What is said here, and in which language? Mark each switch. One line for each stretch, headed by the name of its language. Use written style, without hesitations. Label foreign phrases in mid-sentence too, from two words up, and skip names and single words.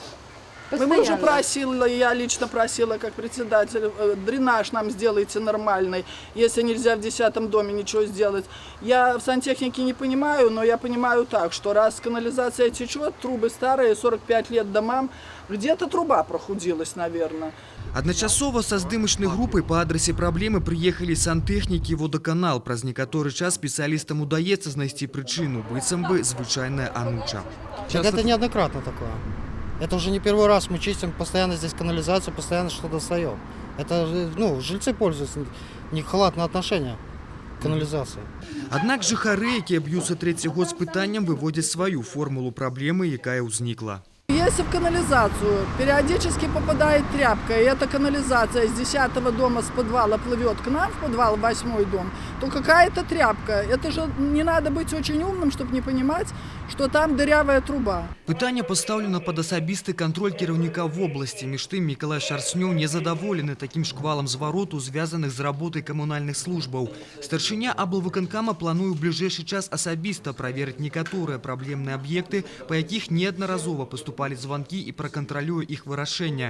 Russian: Мы уже просили, я лично просила, как председатель, дренаж нам сделайте нормальный, если нельзя в 10-м доме ничего сделать. Я в сантехнике не понимаю, но я понимаю так, что раз канализация течет, трубы старые, 45 лет домам, где-то труба прохудилась, наверное.
Belarusian: Адначасова са здымачнай групай па адрасе праблемы прыехалі сантэхнікі і водаканал. Праз некаторы час спецыялістам удаецца знайсці прычыну, быццам бы звычайная ануча.
Russian: Это неоднократно такое. Это уже не первый раз мы чистим, постоянно здесь канализацию, постоянно что-то достаем. Это, жильцы пользуются, не халатное отношение к канализации.
Belarusian: Аднак жыхары, якія б'юцца 3-й год з пытаннем, выводзяць сваю формулу праблемы, якая ўзнікла.
Russian: Если в канализацию периодически попадает тряпка, и эта канализация с 10-го дома с подвала плывет к нам в подвал, 8-й дом, то какая-то тряпка. Это же не надо быть очень умным, чтобы не понимать, что там дырявая труба.
Belarusian: Пытанне пастаўлена пад асабісты кантроль кіраўніка вобласці. Між тым, Мікалай Шарснёў незадаволены такім шквалам звароту, звязаных з работай камунальных службаў. Старшыня облвыканкама плануе ў бліжэйшы час асабіста праверыць некаторыя праблемныя аб'екты, па якіх неаднаразова паступалі званкі і пракантралюе іх вырашэнне.